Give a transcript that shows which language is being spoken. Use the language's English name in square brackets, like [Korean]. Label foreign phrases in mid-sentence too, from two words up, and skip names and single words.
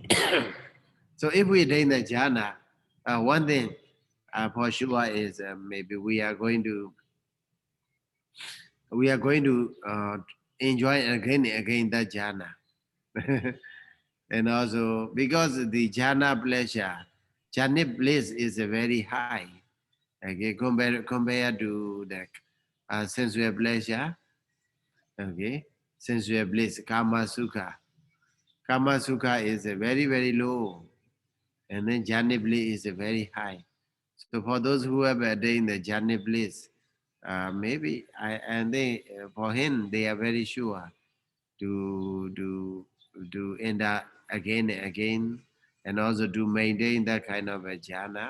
[English] So if we attain the jhana, one thing for sure is maybe we are going to enjoy again that jhana. And also because the jhana pleasure, jhana bliss is a very high. Okay, compared to the sensual pleasure. Okay, sensual bliss, [Pali] kama sukha. Kama sukha [English] is a very low, and then jhana bliss is a very high. So for those who have attained the jhana bliss, maybe for him they are very sure to end up again and again, and also to maintain that kind of a jhana.